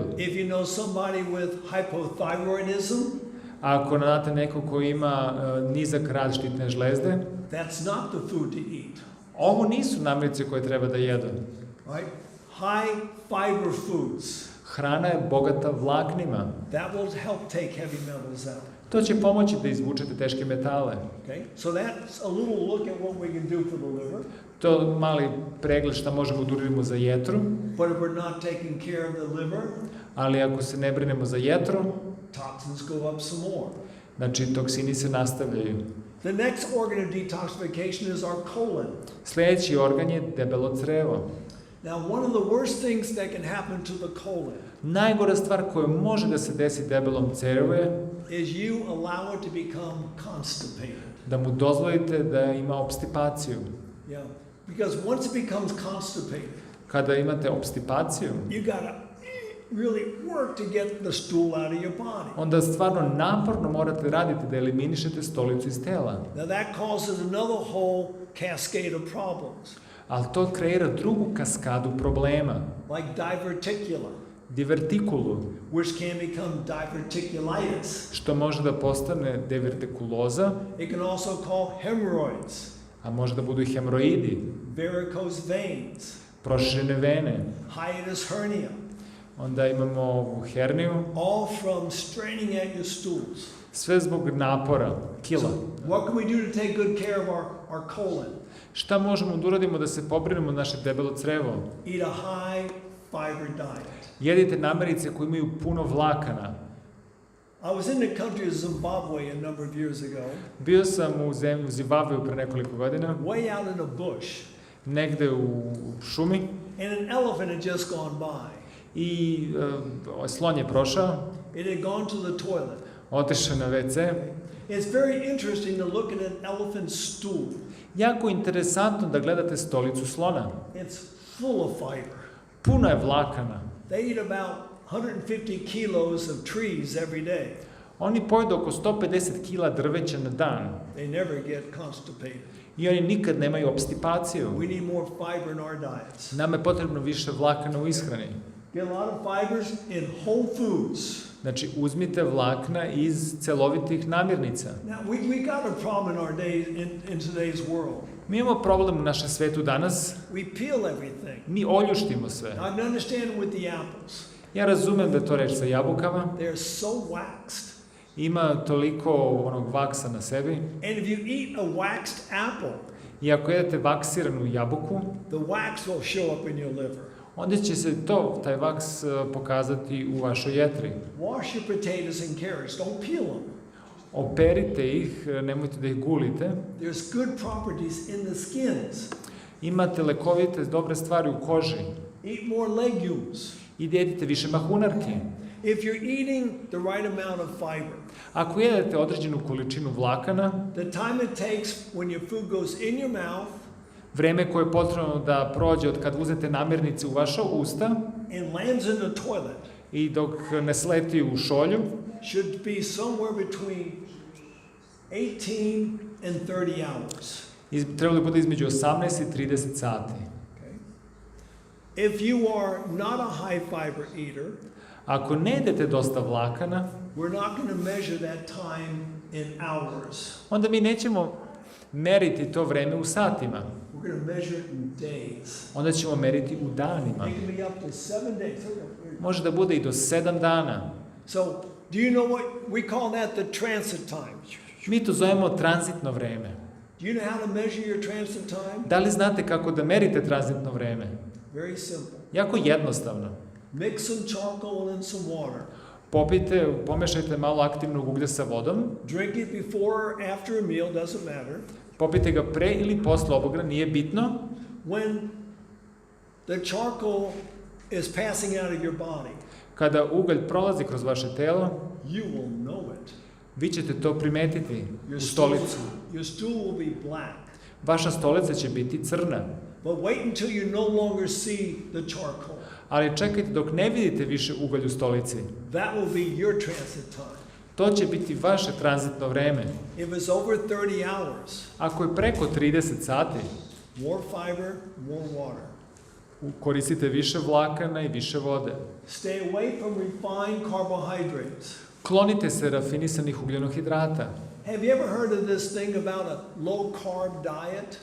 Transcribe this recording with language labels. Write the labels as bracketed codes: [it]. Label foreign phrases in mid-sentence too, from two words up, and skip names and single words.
[en] If you know somebody with hypothyroidism, [sr] Ako znate nekog ko ima nizak rad štitne žlezde, [en] that's not the food to eat. [sr] ovo nisu namirnice koje treba da jedu. [en] Right? High fiber foods. [sr] Hrana je bogata vlaknima. [en] That will help take heavy metals out. [sr] To će pomoći da izvučete teške metale. [en] Okay? So that's a little look at what we can do for the liver. [sr] To mali pregled šta možemo da uradimo za jetru, [en] But if we're not taking care of the liver, [sr] ali ako se ne brinemo za jetru, [en] toxins go up some more. [sr] znači toksini se nastavljaju. [en] The next organ of detoxification is our colon. [sr] Sljedeći organ je debelo crevo. [en] Now, one of the worst things that can happen to the colon [sr] Najgora stvar koja može da se desi debelom crevu je [en] is you allow it to become constipated. [sr] da mu dozvolite da ima obstipaciju. [en] Yeah, because once it becomes constipated, [sr] Kada imate obstipaciju, [en] you gotta really work to get the stool out of your body. [sr] onda stvarno naporno morate raditi da eliminišete stolicu iz tela. [en] Now that causes another whole cascade of problems, [sr] Ali to kreira drugu kaskadu problema. [en] like diverticula, [sr] Divertikulu, [en] which can become diverticulitis. [sr] što može da postane divertikuloza, [en] It can also cause hemorrhoids, [sr] a može da budu i hemoroidi, [en] varicose veins, [sr] proširene vene. [en] hiatus hernia, [sr] Onda imamo ovu herniju, [en] all from straining at your stools. [sr] sve zbog napora, kila. [en] What can we do to take good care of our colon? [sr] Šta možemo da uradimo da se pobrinemo naše debelo crevo? [en] Eat a high fiber diet. [sr] Jedite namirnice koje imaju puno vlakana. [en] I was in the country of Zimbabwe a number of years ago, [sr] Bio sam u zemlju Zimbabveu pre nekoliko godina, [en] way out in a bush, [sr] negde u šumi, [en] and an elephant had just gone by. [sr] i slon je prošao, [en] It had gone to the toilet. [sr] otišao na WC. [en] It's very interesting to look at an elephant's stool. [sr] Jako interesantno da gledate stolicu slona. [en] It's full of fiber. [sr] Puno je vlakana. [en] They eat about 150 kilos of trees every day. [sr] Oni pojedu oko 150 kila drveća na dan. [en] They never get constipated. [sr] I oni nikad nemaju obstipaciju. [en] We need more fiber in our diets. [sr] Nama je potrebno više vlakana u ishrani. [en] Get a lot of fibers in whole foods. [sr] Znači, uzmite vlakna iz celovitih namirnica. [en] Now, we got a problem in our day, in today's world. [sr] Mi imamo problem u našem svetu danas. [en] We peel everything. [sr] Mi oljuštimo sve. [en] I can understand with the apples. [sr] Ja razumem da je to reč sa jabukama. [en] They're so waxed. [sr] Ima toliko onog vaksa na sebi. [en] And if you eat a waxed apple, [sr] I ako jedete vaksiranu jabuku, [en] the wax will show up in your liver. [sr] onda će se taj vaks pokazati u vašoj jetri. [en] Wash your potatoes and carrots. Don't peel them. [sr] Operite ih, nemojte da ih gulite. [en] There's good properties in the skins. [sr] Imate lekovite, dobre stvari u koži. [en] Eat more legumes. [sr] I jedite više mahunarke. [en] If you're eating the right amount of fiber, [sr] Ako jedete određenu količinu vlakana, [en] the time it takes when your food goes in your mouth [sr] vreme koje je potrebno da prođe od kad uzete namirnice u vaša usta [en] and lands in the toilet [sr] i dok ne sleti u šolju, [en] should be somewhere between 18 and 30 hours. [sr] trebalo da bude između 18 i 30 sati. [en] If you are not a high fiber eater, [sr] Ako ne jedete dosta vlakana, [en] we're not going to measure that time in hours. [sr] onda mi nećemo meriti to vreme u satima. [en] We're going to measure it in days. [sr] Onda ćemo meriti u danima. [en] It can be up to 7 days. [sr] Može da bude i do 7 dana. [en] So, do you know what we call that the transit time? [sr] Mi to zovemo tranzitno vreme. [en] Do you know how to measure your transit time? [sr] Da li znate kako da merite tranzitno vreme? [en] Very simple. [sr] Jako jednostavno. [en] Mix some charcoal and some water. [sr] Pomešajte malo aktivnog uglja sa vodom. [en] Drink it before or after a meal, doesn't matter. [sr] Popijte ga pre ili posle obogra, nije bitno. [en] When the charcoal is passing out of your body, [sr] Kada ugalj prolazi kroz vaše telo, [en] you will know it. [sr] vi ćete to primetiti u stolici. [en] Your stool will be black. [sr] Vaša stolica će biti crna. [en] But wait until you no longer see the charcoal. [sr] Ali čekajte dok ne vidite više ugalj u stolici. [en] That will be your transit time. [sr] To će biti vaše tranzitno vreme. [en] If it's over 30 hours, [sr] Ako je preko 30 sati, [en] more fiber, more water. [sr] koristite više vlakana i više vode. [en] Stay away from refined carbohydrates. [sr] Klonite se rafinisanih ugljenohidrata. [en] Have you ever heard of this thing about a low carb diet?